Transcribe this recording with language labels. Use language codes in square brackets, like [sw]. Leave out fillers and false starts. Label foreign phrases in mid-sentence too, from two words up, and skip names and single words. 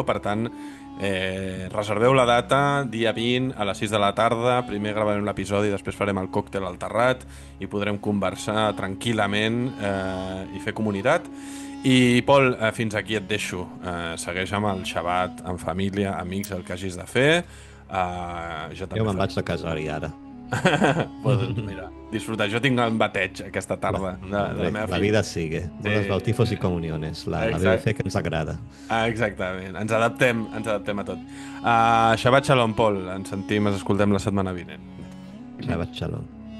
[ca] Per tant, reserveu la data, dia 20 a les 6 de la tarda, primer gravarem l'episodi, després farem el còctel al terrat i podrem conversar tranquil·lament i fer comunitat. I, Pol, fins aquí et deixo. Segueix amb el xabat, en família, amics, el que hagis de fer. Jo me'n vaig de casar-hi ara. [es] Pues, mira, disfrutar. [ca] Jo tinc el bateig aquesta tarda de la meva [es] La [ca] filla. [es] vida sigue. Buenos bautifos y comuniones. [ca] La fe que ens agrada. Exactament. Ens adaptem a tot. [he] Shabbat shalom, Pol. [ca] Ens sentim, ens escoltem la setmana vinent. [he] Shabbat shalom.